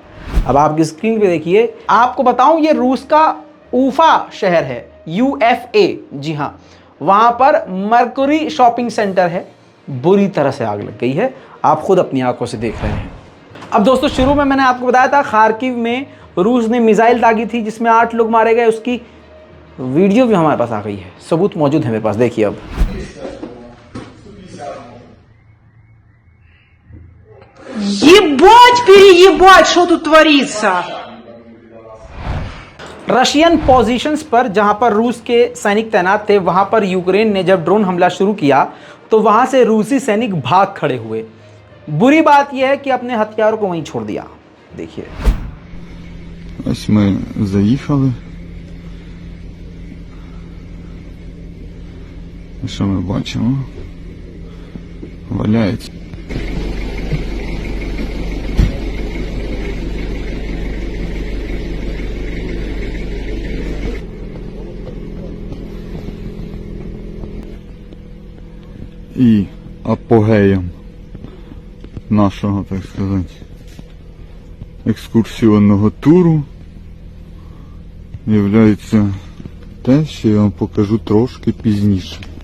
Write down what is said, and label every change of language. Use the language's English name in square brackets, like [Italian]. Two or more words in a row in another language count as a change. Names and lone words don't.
[Hindi] अब आपकी स्क्रीन पे देखिए, आपको बताऊं ये रूस का ऊफा शहर है, UFA, जी हाँ, वहां पर मर्क्यूरी [English] shopping center [Hindi] है, बुरी तरह से आग लग गई है, आप खुद अपनी आंखों से देख रहे हैं। अब दोस्तों शुरू में मैंने आपको बताया था खार्किव में रूस ने मिसाइल दागी थी जिसमें 8 लोग मारे गए, उसकी वीडियो भी हमारे पास आ गई है, सबूत मौजूद है मेरे पास, देखिए। अब [Russian] Ебать, переебать, что тут творится? [English] Russian positions [Hindi] पर जहां पर रूस के सैनिक तैनात थे, वहां पर यूक्रेन ने जब ड्रोन हमला शुरू किया तो वहां से रूसी सैनिक भाग खड़े हुए। बुरी बात यह है कि अपने हथियारों को वहीं छोड़ दिया। देखिए, [Ukrainian] ось ми заїхали. І що ми бачимо? Валяється. І апогеєм нашого, так сказати, екскурсіонного туру являється те, що я вам покажу трошки пізніше.